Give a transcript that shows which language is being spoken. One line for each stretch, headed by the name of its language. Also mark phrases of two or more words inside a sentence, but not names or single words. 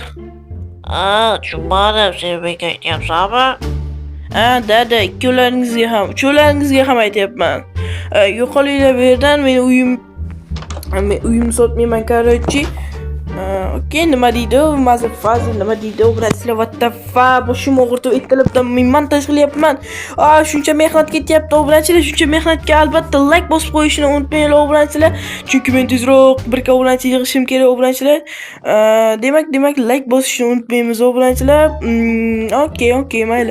Uzbek: Tushunmadim, sen menga aytyapsanmi? Dada, uchalaringizga ham aytyapman. Yo'qolinglar bu yerdan, men uyimni sotmayman, короче. Okey, nima deydi? Mazza fazil nima deydi? Obunachilar,
English: what the fuck?
Uzbek: Boshim og'ritib aytilibdi, men montaj qilyapman. Shuncha mehnat ketyapti obunachilar, shuncha mehnatga albatta like bosib qo'yishni unutmanglar obunachilar. Chunki men tezroq 1k obunachi yig'ishim kerak obunachilar. Demak like bosishni unutmaymiz obunachilar. Okey, mayli.